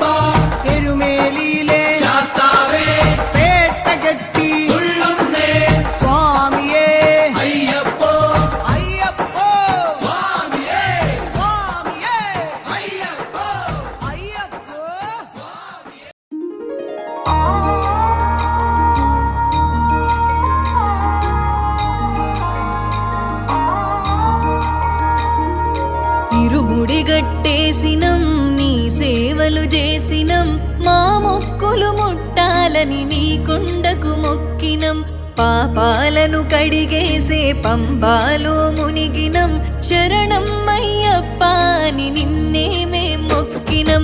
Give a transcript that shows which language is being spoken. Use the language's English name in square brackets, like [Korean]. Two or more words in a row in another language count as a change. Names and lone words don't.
[Malayalam] എരുമേലിയിലെ ശാസ്താവേ പേട്ടകെട്ടി ഉള്ളുന്നേ സ്വാമിയെ അയ്യപ്പോ അയ്യപ്പോ സ്വാമിയേ സ്വാമിയെ അയ്യപ്പോ അയ്യപ്പോ [Telugu] ఇరుముడిగట్టేసినం నీ సేవలు చేసినం మా మొక్కులు ముట్టాలని నీ కొండకు మొక్కినం పాపాలను కడిగేసే పంబాలో మునిగినం శరణం అయ్యప్ప అని నిన్నే మేం మొక్కినం